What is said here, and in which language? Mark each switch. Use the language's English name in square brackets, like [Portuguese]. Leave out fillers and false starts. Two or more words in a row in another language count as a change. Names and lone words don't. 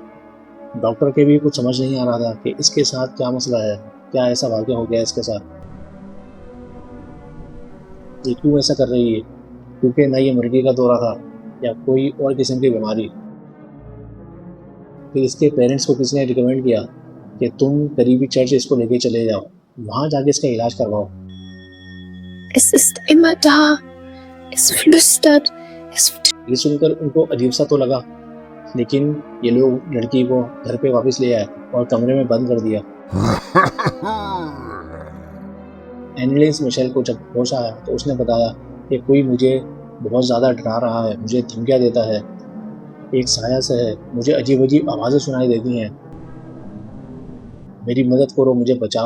[Hindi] डॉक्टर के भी कुछ समझ नहीं आ रहा था कि इसके साथ क्या मसला है, क्या ऐसा वाक़या हो गया इसके साथ, ये क्यों ऐसा कर रही है। क्योंकि ना ये मुर्गी का दौरा था या कोई और किस्म की बीमारी। फिर इसके पेरेंट्स को किसी ने रिकमेंड किया कि तुम करीबी चर्च इसको लेके चले जाओ, वहाँ जाके इसका इलाज करवाओ। [German] Es ist immer da. Es flüstert. [Hindi] ये सुनकर उनको अजीब सा तो लगा, लेकिन ये लोग लड़की को घर पे वापस ले आए और कमरे में बंद कर दिया। एनालिस मिशेल को जब होश आया तो उसने बताया कि कोई मुझे बहुत ज़्यादा डरा रहा है, मुझे धमकियाँ देता है, एक साया सा है, मुझे अजीब-अजीब आवाज़ें सुनाई देती हैं, मेरी मदद करो, मुझे बचाओ।